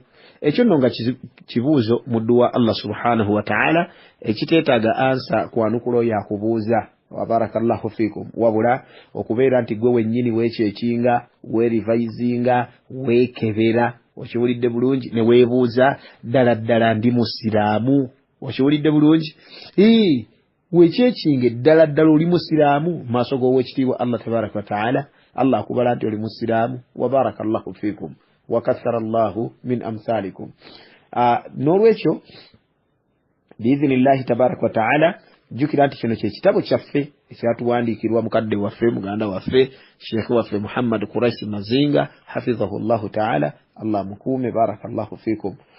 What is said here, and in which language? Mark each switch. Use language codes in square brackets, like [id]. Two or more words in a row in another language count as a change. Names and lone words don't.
[lg] Ekyo nno nga kibuuzo mu dduwa Allah [ar] سبحانه وتعالى [lg] ekiteetaaga ansa kwanukulo yakubuuza [ar] وبارك الله فيكم, [lg] wabula okubeera nti gwe wennyini weekyekinga, weerivayizinga, weekebera, okiwulidde bulungi, ne weebuuza ddala ndi musiraamu. Okiwulidde bulungi, weekyekinga ddala oli musiraamu maaso g'owekitiibwa Allah [ar] تبارك وتعالى. [lg] Allah akubala nti oli musiraamu. [ar] وبارك الله فيكم وكثر الله من أمثالكم. [lg] N'olwekyo [ar] بإذن الله تبارك وتعالى [lg] jukira nti kino kyekitabo kyaffe ekyatuwandiikirwa mukadde waffe, muganda waffe, sheekhe waffe Muhammad Quraish Mazinga [ar] حفظه الله تعالى. [lg] Allah mukuume, [ar] بارك الله فيكم.